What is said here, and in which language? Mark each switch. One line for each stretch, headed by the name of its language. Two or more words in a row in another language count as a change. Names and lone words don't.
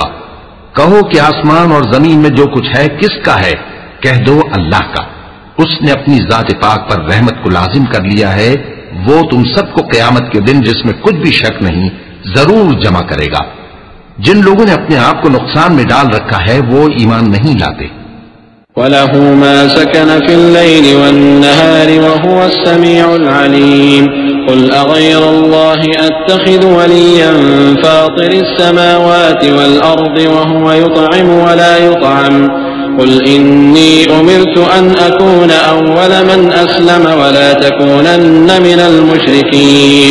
Hindi: कहो कि आसमान और जमीन में जो कुछ है किसका है, कह दो अल्लाह का। उसने अपनी जात पाक पर रहमत को लाजिम कर लिया है। वो तुम सबको क़यामत के दिन जिसमें कुछ भी शक नहीं जरूर जमा करेगा। जिन लोगों ने अपने आप को नुकसान में डाल रखा है वो ईमान नहीं लाते।
Arabic: وله ما سكن في الليل والنهار وهو السميع العليم. قل أغير الله أتخذ وليا فاطر السماوات والأرض وهو يطعم ولا يطعم. قل إني أمرت أن أكون أول من أسلم ولا تكونن من المشركين.